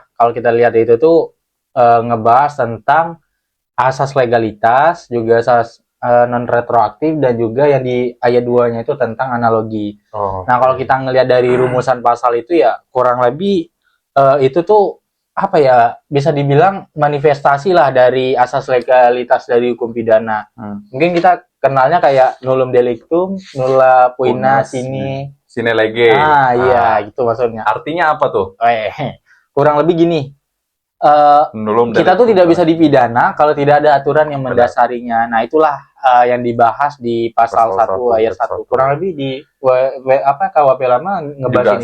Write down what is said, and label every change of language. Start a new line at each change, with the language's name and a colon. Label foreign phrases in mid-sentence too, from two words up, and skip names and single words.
Indonesian: Kalau kita lihat itu tuh ngebahas tentang asas legalitas, juga asas non retroaktif, dan juga yang di ayat 2-nya itu tentang analogi. Nah, kalau kita ngelihat dari rumusan pasal itu ya kurang lebih itu tuh apa ya, bisa dibilang manifestasi lah dari asas legalitas dari hukum pidana. Mungkin kita kenalnya kayak
Latin: nullum delictum, nulla poena sine lege.
Indonesian: Iya, gitu maksudnya. Artinya apa tuh? Kurang lebih gini. Kita tuh tidak bisa dipidana kalau tidak ada aturan yang mendasarinya. Nah, itulah yang dibahas di pasal 1 ayat 1. Kurang lebih di KUHP lama ngebahas ini